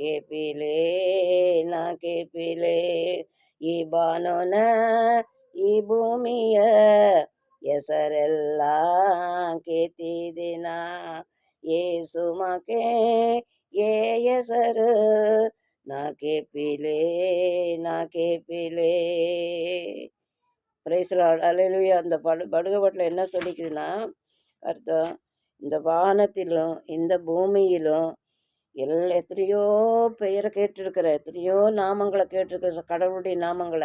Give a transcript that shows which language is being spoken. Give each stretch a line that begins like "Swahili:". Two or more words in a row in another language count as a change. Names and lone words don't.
Badaga: ಕೇಪಿಲೆ ಈ ಬಾನುನ ಈ ಭೂಮಿಯ ಹೆಸರೆಲ್ಲ ಕೇತಿದೇನ ಏಸು ಮಕೆ ಏ ಹೆಸರು ನಾ ಕೇಪಿಲೆ
English: praise Lord.
Tamil: அல்லேலூயா. அந்த படுகை பாட்டில் என்ன சொல்லிக்குதுன்னா அர்த்தம், இந்த வானத்திலும் இந்த பூமியிலும் எத்தனையோ பெயரை கேட்டிருக்கிற, எத்தனையோ நாமங்களை கேட்டிருக்கிற, கடவுளுடைய நாமங்களை.